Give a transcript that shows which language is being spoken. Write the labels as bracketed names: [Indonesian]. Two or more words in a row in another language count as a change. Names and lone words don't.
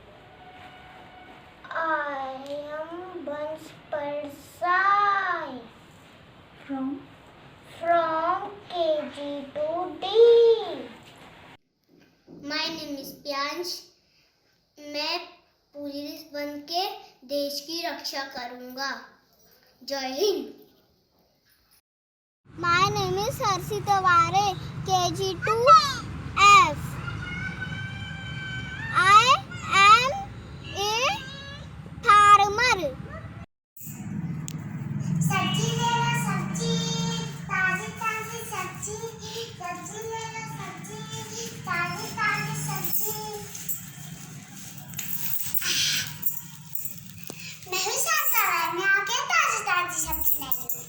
[English] I am Bansh Parsai from KG2D. My name is Pyansh. [Hindi] मैं पुलिस बन के देश की रक्षा करूंगा। जय हिंद। [English] My name is Harshita Ware, KG2F. I am a farmer. [Hindi] सब्जी ले लो सब्जी, ताजी ताजी सब्जी, सब्जी ले लो सब्जी, ताजी ताजी सब्जी। मैं भी शाकाहारी, मैं आके ताजी ताजी सब्जी ले लूँ।